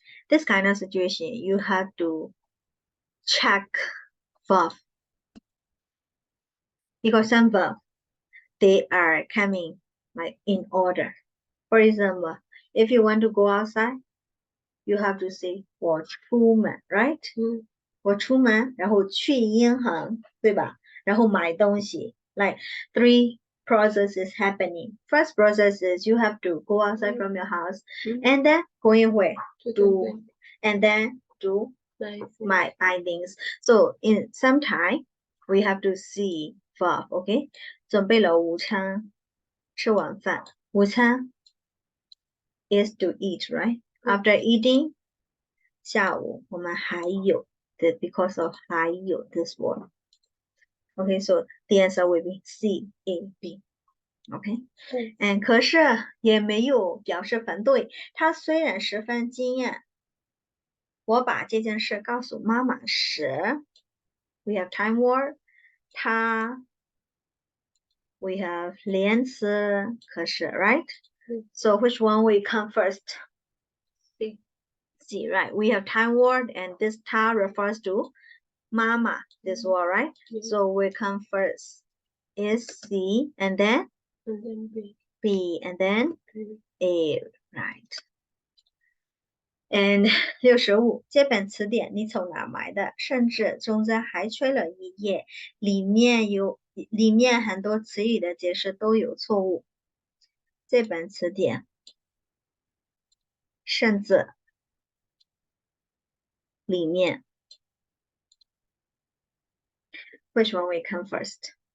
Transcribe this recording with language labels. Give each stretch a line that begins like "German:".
English: This kind of situation, you have to check verb. Because some verb, they are coming like in order. For example, if you want to go outside, you have to say
Chinese: 我出门,
English: right?
Chinese: 我出门, 然后去银行, 对吧? 然后买东西.
English: Like 3 processes happening. First process is you have to go outside from your house and then going where? To and then do my things. So in some time, we have to see verb, okay?
Chinese: 准备了午餐，吃晚饭。
English: 午餐 is to eat, right? After eating,
Chinese: 下午我们还有
English: because of 还有 this word. Okay, so the answer will be C, A, B. Okay, and
Chinese: 可是也没有表示反对。他虽然十分惊讶，我把这件事告诉妈妈时 ，
English: we have time word. 他 we have 连词可是 right? So which one will come first? C. C, right? We have time word and this 他 refers to mama, this word, right? So we come first is C and then B and then A, right? And
Chinese: 65这本词典你从哪买的？甚至中间还缺了一页，里面很多词语的解释都有错误。这本词典甚至里面
English: which one will come first?